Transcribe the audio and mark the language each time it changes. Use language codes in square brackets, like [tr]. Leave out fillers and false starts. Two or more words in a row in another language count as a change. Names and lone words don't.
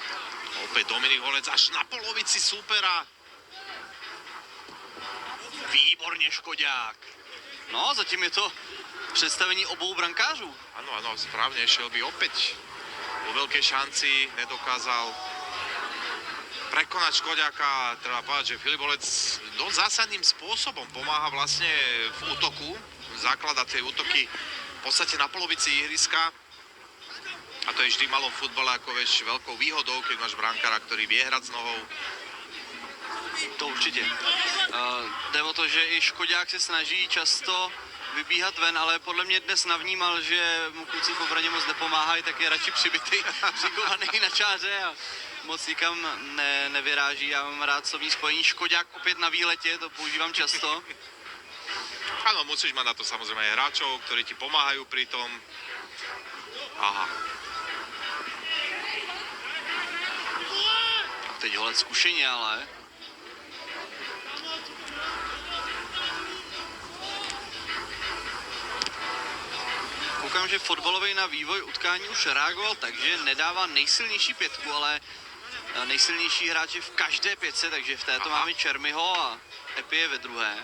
[sk] Opäť Dominik Holec až na polovici súpera. Výborný [cs] výborně Škodák. No, zatím je to představení obou brankářů. [sk] Áno, správne, Shelby opäť vo veľkej šanci nedokázal prekonať Škodiaka. Treba povedať, že Filip Bolec dosť zásadným spôsobom pomáha vlastne v útoku, zaklada tie útoky v podstate na polovici ihriska. A to je vždy malo v futbale, ako vieš, veľkou výhodou, keď máš brankára, ktorý vie hrať s nohou. [cs] To určitě. Jde o to, že i Škodák se snaží často vybíhat ven, ale podle mě dnes navnímal, že mu kluci v obraně moc nepomáhají, tak je radši přibitý, přikovaný na čáře a moc nikam nevyráží. Já mám rád slovní spojení Škodák opět na výletě, to používám často. [sk] Áno, musíš mať na to samozrejme aj hráčov, ktorí ti pomáhajú pri tom. Aha. [cs] Teď holec zkušeně, ale koukám, že fotbalový na vývoj utkání už reagoval tak, že nedává nejsilnější pětku, ale nejsilnější hráč je v každé pětce, takže v této máme Čermyho a Epi je ve druhé.